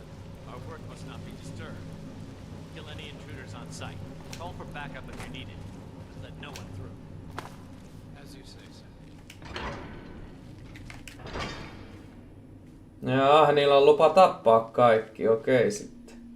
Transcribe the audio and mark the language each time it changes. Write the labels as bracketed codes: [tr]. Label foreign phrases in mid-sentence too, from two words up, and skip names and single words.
[en] Our work must not be disturbed. Kill any intruders on sight. Call for backup if you're needed. Just let no one through. As you say, sir. [fi] Jaa, niillä on lupa tappaa kaikki, okei sitten.